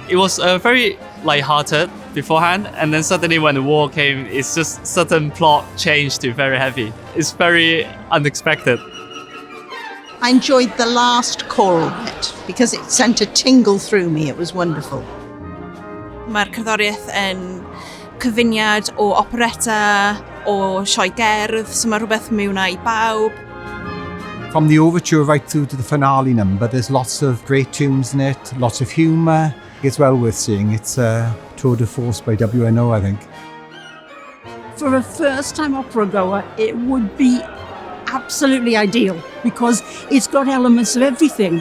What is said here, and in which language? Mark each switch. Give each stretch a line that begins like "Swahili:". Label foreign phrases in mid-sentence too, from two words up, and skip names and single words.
English: It was very light-hearted beforehand, and then suddenly when the war came, it's just certain plot changed to very heavy. It's very unexpected. I enjoyed the last choral bit because it sent a tingle through me. It was wonderful.
Welsh: Mae'r cerddoriaeth yn cyfuniad o operetta, o sioe gerdd, so mae rhywbeth mewn i bawb.
English: From the overture right through to the finale number, there's lots of great tunes in it, lots of humour. It's well worth seeing. It's a
French: tour de force
English: by WNO, I think. For a first-time opera goer, it would be absolutely ideal because it's got elements of everything.